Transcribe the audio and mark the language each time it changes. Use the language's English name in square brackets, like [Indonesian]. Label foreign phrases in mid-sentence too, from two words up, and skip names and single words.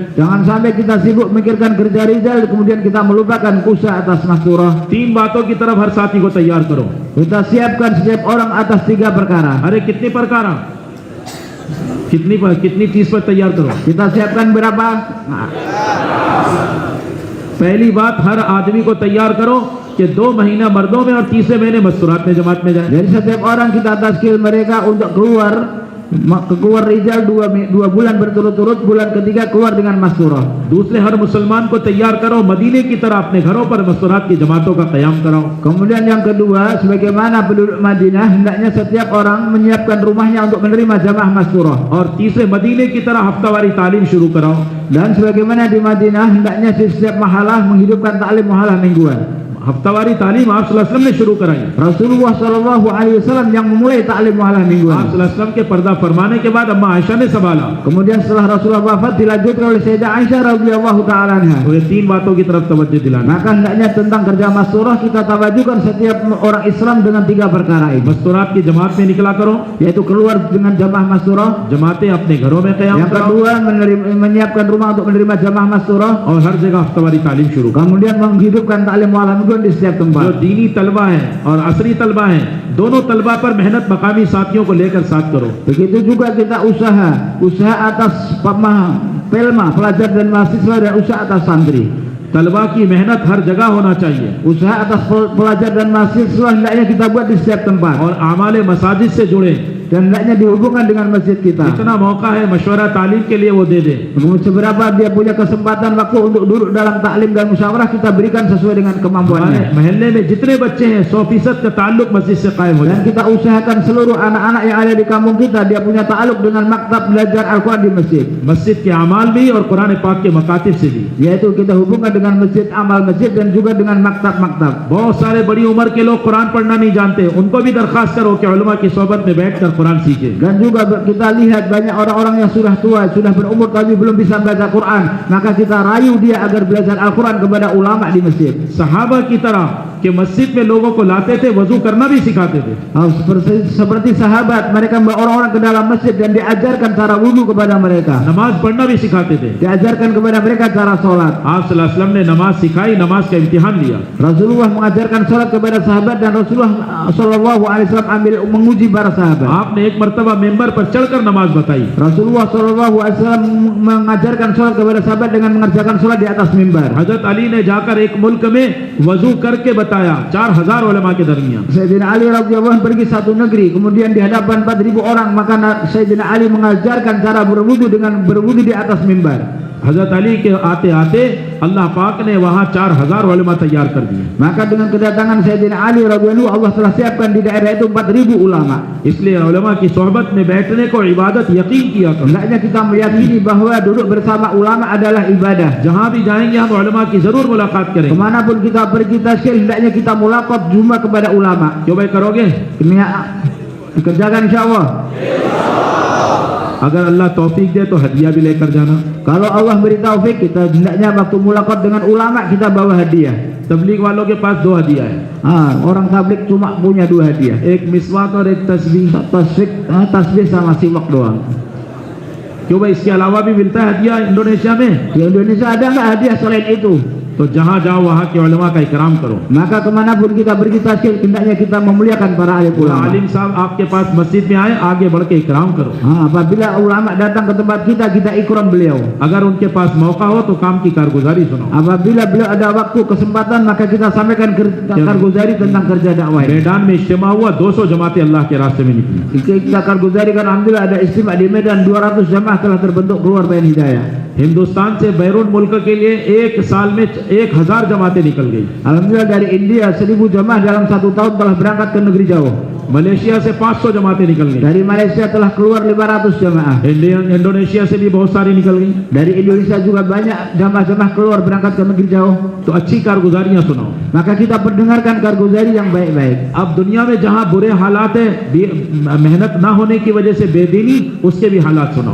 [Indonesian] Jangan sampai kita sibuk memikirkan kerja rijal kemudian kita melupakan usaha atas masturah. [Hindi] 3 बातों की तरफ हर साथी को तैयार करो। [Indonesian] Kita siapkan setiap orang atas 3 perkara. [Hindi] अरे कितनी प्रकार, कितनी चीज पर तैयार करो। [Indonesian] Kita siapkan berapa? [Hindi] पहली बात, हर आदमी को तैयार करो कि 2 महीना मर्दों में और तीसरे महीने मस्तूरात में जमात में जाए। [Indonesian] Jadi setiap orang kita taskil mereka untuk keluar rijal 2 bulan berturut-turut, bulan ketiga keluar dengan masturah. [Hindi] दूसरे हर मुसलमान को तैयार करो, मदीने की तरह अपने घरों पर मस्तूरात की जमातों का क़याम कराओ। [Indonesian] Kemudian yang kedua, sebagaimana penduduk Madinah, hendaknya setiap orang menyiapkan rumahnya untuk menerima jamaah masturah. [Hindi] और तीसरे मदीने की तरह हफ्तावारी तालीम शुरू कराओ। [Indonesian] Dan sebagaimana di Madinah, hendaknya di setiap mahalah menghidupkan taklim mahalah mingguan. [Hindi] हफ्तावारी तालीम आप [Arabic] صلى الله عليه وسلم [Hindi] ने शुरू कराई। [Indonesian] Rasulullah [Arabic] صلى الله عليه وسلم [Indonesian] yang memulai taklim mahalah [Hindi] आप [Indonesian] mingguan. [Arabic] صلى الله عليه وسلم [Hindi] के पर्दा फरमाने के बाद अम्मा आयशा ने संभाला। [Indonesian] Kemudian setelah Rasulullah wafat dilanjutkan oleh Sayyidah Aisyah [Arabic] رضي الله تعالى عنها. [Hindi] तो ये 3 बातों की तरफ तवज्जो दिलाना। [Indonesian] Maka hendaknya tentang kerja masturah kita tawajukan setiap orang Islam dengan 3 perkara ini, [Hindi] मस्तूरात की जमात में निकला करो, [Indonesian] yaitu keluar dengan jamaah masturah. [Hindi] जमातें अपने घरों में क़याम [Indonesian] Yang [Hindi] कराओ, [Indonesian] kedua, menyiapkan rumah untuk menerima jamaah masturah. [Hindi] और हर जगह हफ्तावारी तालीम शुरू करो। [Indonesian] Kemudian menghidupkan taklim mahalah mingguan di setiap [Hindi] जो [Indonesian] tempat. [Hindi] दीनी तलबा है और असरी तलबा है, दोनों तलबा पर मेहनत मकामी साथियों को लेकर साथ करो। [Indonesian] Begitu juga kita usaha atas pelma, pelajar dan mahasiswa, dan usaha atas santri. [Hindi] तलबा की मेहनत हर जगह होना चाहिए [Indonesian] Usaha atas pelajar dan mahasiswa hendaknya kita buat di setiap tempat. [Hindi] और आमाले मसाजिद से जुड़े। [Indonesian] Dan hendaknya dihubungkan dengan masjid kita. [Hindi] जितना मौका है मशवरा तालीम के लिए वो दे दे। [Indonesian] Seberapa dia punya kesempatan waktu untuk duduk dalam taklim dan musyawarah, kita berikan sesuai dengan kemampuannya. [Hindi] महल्ले में जितने बच्चे हैं 100% का ताल्लुक मस्जिद से कायम हो [Indonesian] Dan [Hindi] जाए। [Indonesian] kita usahakan seluruh anak-anak yang ada di kampung kita dia punya ta'aluk dengan maktab belajar Al-Quran di masjid. [Hindi] मस्जिद के अमाल भी और कुरान पाक के मकातिब से भी। [Indonesian] Yaitu kita hubungkan dengan masjid, amal masjid, dan juga dengan maktab-maktab. [Hindi] बहुत सारे बड़ी उम्र के लोग कुरान पढ़ना नहीं जानते, उनको भी दरखास्त करो कि उलमा की सोबत में बैठकर कुरान सीखे। [Indonesian] Dan juga kita lihat banyak orang-orang yang sudah tua, sudah berumur tapi belum bisa baca Quran, maka kita rayu dia agar belajar Al-Quran kepada ulama di masjid. [Hindi] सहाबा की तरह कि मस्जिद में लोगों को लाते थे, वजू करना भी सिखाते थे। [Indonesian] Seperti sahabat, mereka membawa orang-orang ke dalam masjid dan diajarkan cara wudhu kepada mereka. [Hindi] नमाज पढ़ना भी सिखाते थे। [Indonesian] Diajarkan kepada mereka cara sholat. [Hindi] आप [Arabic] صلى الله عليه وسلم [Hindi] ने नमाज सिखाई, नमाज का इम्तिहान लिया। [Indonesian] Rasulullah mengajarkan sholat kepada sahabat dan Rasulullah [Arabic] صلى الله عليه وسلم [Indonesian] menguji para sahabat. [Hindi] आपने एक मर्तबा मेंबर पर चढ़कर नमाज बताई। [Indonesian] Rasulullah [Arabic] صلى الله عليه وسلم [Indonesian] mengajarkan sholat kepada sahabat dengan mengerjakan sholat di atas mimbar. [Hindi] हजरत अली ने जाकर एक मुल्क में वजू करके बताया 4000 उलमा के दरमियान। [Indonesian] Sayyidina Ali [Arabic] رضي الله عنه [Indonesian] pergi satu negeri, kemudian di hadapan 4000 orang, maka Sayyidina Ali mengajarkan cara berwudu dengan berwudu di atas mimbar. [Hindi] हजरत अली के आते आते अल्लाह पाक ने वहाँ 4000 उलमा तैयार कर दिए। [Indonesian] Maka dengan kedatangan Sayyidina Ali [Arabic] رضي الله عنه, [Indonesian] Allah telah siapkan di daerah itu 4000 ulama. [Hindi] इसलिए उलमा की सोहबत में बैठने को इबादत यकीन किया करो। [Indonesian] Hendaknya kita meyakini bahwa duduk bersama ulama adalah ibadah. [Hindi] जहाँ भी जाएंगे हम उलमा की जरूर मुलाकात करेंगे। [Indonesian] Kemanapun kita pergi taskil, hendaknya kita mulaqat jumpa kepada ulama. [Hindi] क्यों भाई करोगे? [Indonesian] Ini dikerjakan insyaallah. [Hindi] अगर अल्लाह तौफीक दे तो हदिया भी लेकर जाना। [Indonesian] Kalau Allah beri taufik, kita hendaknya waktu mulaqat dengan ulama kita bawa hadiah. [Hindi] तबलीग वालों के पास 2 हदिया है, [Indonesian] Orang tablik cuma punya 2 hadiah. [Hindi] एक मिसवाक और एक तस्बीह। [Indonesian] Tasbih sama siwak doang. [Hindi] क्यों भाई इसके अलावा भी मिलता है हदिया इंडोनेशिया में? [Indonesian] Di Indonesia ada nggak hadiah selain itu? [Hindi] तो जहाँ जाओ वहाँ के उलमा का इकराम करो। [Indonesian] Maka kemanapun kita pergi tasyrik, hendaknya kita memuliakan para alim ulama. [Hindi] आलिम साहब आपके पास मस्जिद में आए, आगे बढ़ के इकराम करो। [Indonesian] Apabila ulama datang ke tempat kita, kita ikram beliau. [Hindi] अगर उनके पास मौका हो तो काम की कारगुजारी सुनाओ। [Indonesian] Apabila beliau ada waktu kesempatan, maka kita sampaikan karguzari tentang kerja dakwah. [Hindi] मैदान में इज्तिमा हुआ, 200 जमातें अल्लाह के रास्ते में निकली। [Indonesian] Kita karguzari kan alhamdulillah ada istimewa di Medan, 200 jamaah telah terbentuk keluar bayan hidayah. [Hindi] हिंदुस्तान से बैरून मुल्क के लिए एक साल में 1000 जमातें निकल गई। [Indonesian] Alhamdulillah dari India 1000 jamaah dalam 1 tahun telah berangkat ke negeri jauh. [Hindi] मलेशिया से 500 जमातें निकल गई। [Indonesian] Dari Malaysia telah keluar 500 jamaah. [Hindi] इंडोनेशिया से भी बहुत सारी निकल गई। [Indonesian] Dari Indonesia juga banyak jamaah-jamaah keluar berangkat ke negeri jauh. [Hindi] तो अच्छी कारगुजारियां सुनाओ। [Indonesian] Maka kita perdengarkan karguzari yang baik-baik. [Hindi] अब दुनिया में जहां बुरे हालात है, मेहनत ना होने की वजह से बेदीनी, उसके भी हालात सुनाओ।